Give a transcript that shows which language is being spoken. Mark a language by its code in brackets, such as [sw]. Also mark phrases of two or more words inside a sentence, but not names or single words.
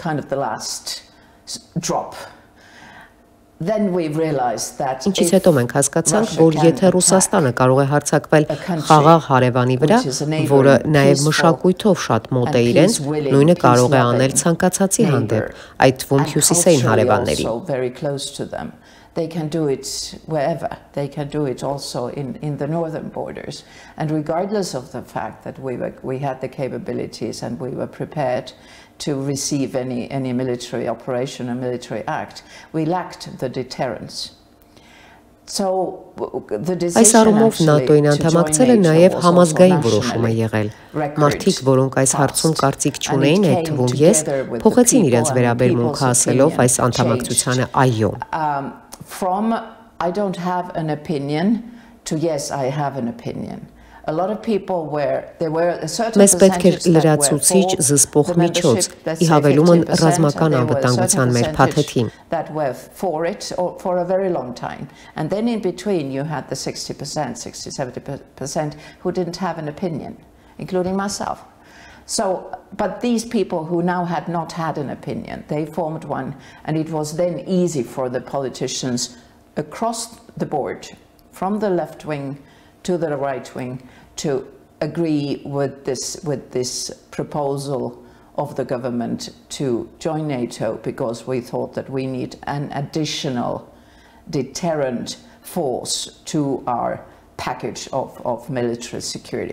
[hy] Ինչից հետո մենք հասկացանք, որ եթե Ռուսաստանը կարող է հարձակվել խաղաղ հարևանի վրա, որը նաև մշակույթով շատ մոտ է իրենց, նույնը կարող է անել ցանկացածի հանդեպ, այդ թվում հյուսիսային հարևանների։ [en] They can do it wherever. They can do it also in the northern borders. And regardless of the fact that we had the capabilities and we were prepared to receive any military operation or military act, we lacked the deterrence. [hy] Այս առումով ՆԱՏՕ-ին անդամակցելը նաև համազգային որոշում է եղել։ Մարդիկ, որոնք այս հարցում կարծիք չունեին, այդ թվում ես, փոխեցին իրենց վերաբերմունքը ասելով այս անդամակցությանը այո։ [en] From I don't have an opinion to yes, I have an opinion. [hy] Մեզ պետք էր լրացուցիչ զսպող միջոց, ի հավելումն ռազմական անվտանգության մեր փաթեթին։ [en] And then in between you had the 60%, 60-70% who didn't have an opinion, including myself. So, but these people who now had not had an opinion, they formed one, and it was then easy for the politicians across the board, from the left wing to the right wing, to agree with this proposal of the government to join NATO, because we thought that we need an additional deterrent force to our package of military security.